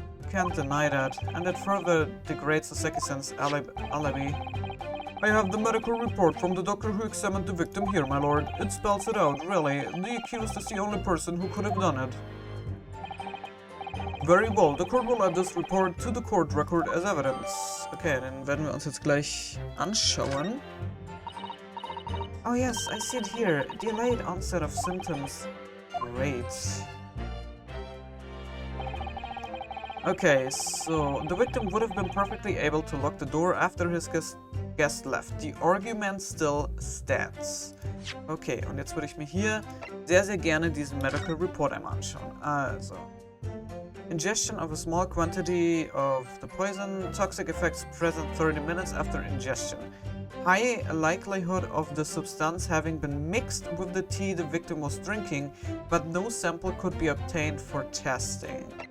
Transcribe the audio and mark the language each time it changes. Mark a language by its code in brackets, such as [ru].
[en] Can't deny that, and it further degrades the citizen's alibi. I have the medical report from the doctor who examined the victim here, my lord. It spells it out, really. The accused is the only person who could have done it. Very well, the court will add this report to the court record as evidence. [de] Okay, dann werden wir uns jetzt gleich anschauen. [en] Oh yes, I see it here. Delayed onset of symptoms. Great. Okay, so the victim would have been perfectly able to lock the door after his guest left. The argument still stands. [de] Okay, und jetzt würde ich mir hier sehr, sehr gerne diesen Medical Report einmal anschauen. [en] Also, ingestion of a small quantity of the poison, toxic effects present 30 minutes after ingestion. High likelihood of the substance having been mixed with the tea the victim was drinking, but no sample could be obtained for testing.